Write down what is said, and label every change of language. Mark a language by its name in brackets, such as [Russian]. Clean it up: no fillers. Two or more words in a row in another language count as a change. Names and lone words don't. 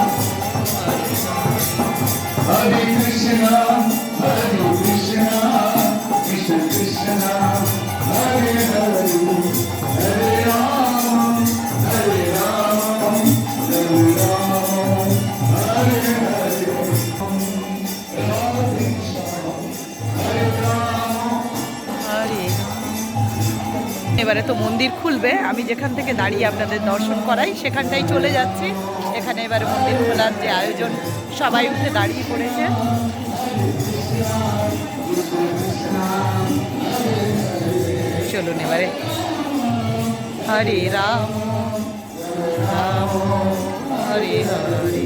[Sanskrit] हरे कृष्ण हरे कृष्ण कृष्ण कृष्ण हरे हरे हरे राम हरे राम राम राम हरे हरे. Hare [Bangla] এবারে তো মন্দির খুলবে, আমি যেখান থেকে দাঁড়িয়ে আপনাদের দর্শন করাই সেখানটাই চলে যাচ্ছি। এখানে এবারে মন্দির খোলার যে আয়োজন, সবাই উঠে দাঁড়িয়ে পড়েছে। চলুন এবারে [Sanskrit] হরে রাম রাম হরে হরে।